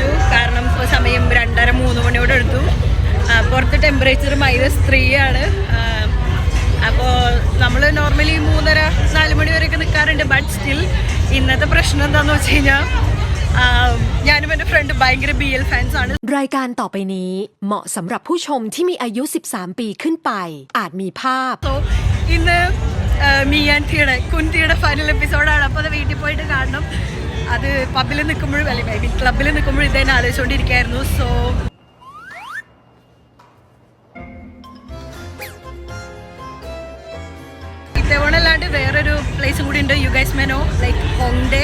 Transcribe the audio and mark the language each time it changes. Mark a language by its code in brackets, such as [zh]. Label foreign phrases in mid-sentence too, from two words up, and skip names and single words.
[ml] കാരണം ഇപ്പോൾ സമയം 2:30-3 മണിയോടെ എടുത്തു. പുറത്ത് ടെമ്പറേച്ചർ -3 ആണ്. അപ്പോൾ നമ്മൾ നോർമലി 3:30-4 മണി വരെയൊക്കെ നിൽക്കാറുണ്ട്. [en] but still [ml] ഇന്നത്തെ പ്രശ്നം എന്താണെന്ന് വെച്ച് കഴിഞ്ഞാൽ, ഞാനും എൻ്റെ ഫ്രണ്ട് ഭയങ്കര [en] BL fans [ml] ആണ്. [th] รายการต่อไปนี้เหมาะสำหรับผู้ชมที่มีอายุ 13 ปีขึ้นไปอาจมีภาพ [ml] സോ ഇന്ന് മിയാൻറ്റിയുടെ കുന്തിയുടെ ഫൈനൽ എപ്പിസോഡാണ്. അപ്പോൾ അത് വീട്ടിൽ പോയിട്ട് കാണണം. അത് പബ്ബിൽ നിൽക്കുമ്പോഴും അല്ലെങ്കിൽ ക്ലബ്ബിൽ നിൽക്കുമ്പോഴും ഇതന്നെ ആലോചിച്ചുകൊണ്ടിരിക്കുകയായിരുന്നു. സോ ഇതേവണല്ലാണ്ട് വേറൊരു പ്ലേസും കൂടി ഉണ്ട്, [en] you guys may know, like [ml] ഹോങ്ഡേ.